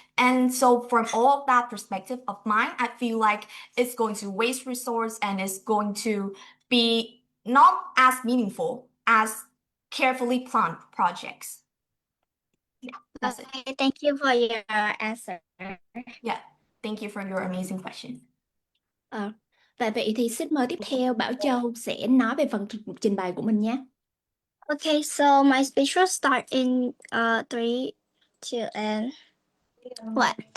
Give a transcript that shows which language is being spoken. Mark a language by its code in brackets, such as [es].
[en] And so from all of that perspective of mine, I feel like it's going to waste resource and it's going to be not as meaningful as carefully planned projects. Yeah, that's it. Okay, thank you for your answer. Yeah, thank you for your amazing question. [vi] Và vậy thì xin mời tiếp theo Bảo Châu sẽ nói về phần trình bày của mình nhé. [en] Okay, so my speech will start in 3, 2, and 1.